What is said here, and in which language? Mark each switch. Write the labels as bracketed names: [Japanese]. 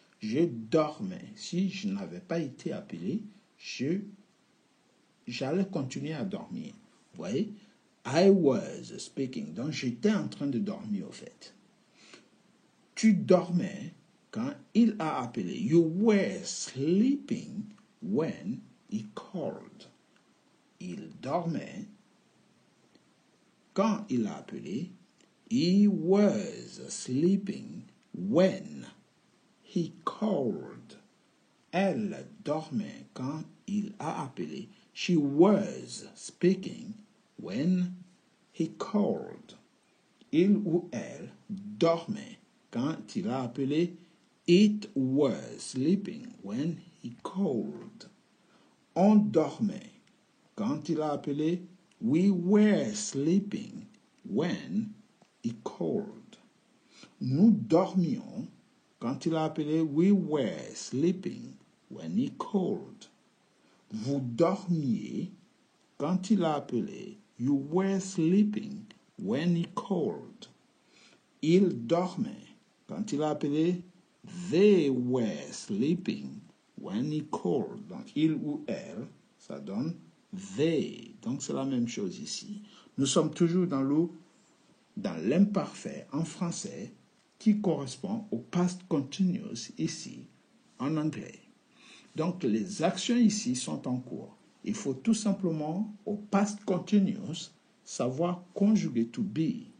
[French] Je dormais. Si je n'avais pas été appelé, j'allais continuer à dormir. Vous voyez? [English] I was speaking. [French] Donc j'étais en train de dormir au fait. Tu dormais quand il a appelé. [English] You were sleeping when he called. [French] Il dormait quand il a appelé. [English] He was sleeping when he called. [French] Elle dormait quand il a appelé. [English] She was speaking when he called. [French] Il ou elle dormait quand il a appelé. [English] It was sleeping when he called. [French] On dormait quand il a appelé. [English] We were sleeping when he called. [French] Nous dormions quand il a appelé. [English] We were sleeping when he called. [French] Vous dormiez quand il a appelé. [English] You were sleeping when he called. [French] Il dormait quand il a appelé. [English] They were sleeping when he called. [French] Donc, il ou elle, ça donne they. Donc, c'est la même chose ici. Nous sommes toujours dans l'imparfait en français qui correspond au past continuous ici en anglais. Donc, les actions ici sont en cours. Il faut tout simplement, au past continuous, savoir conjuguer to be.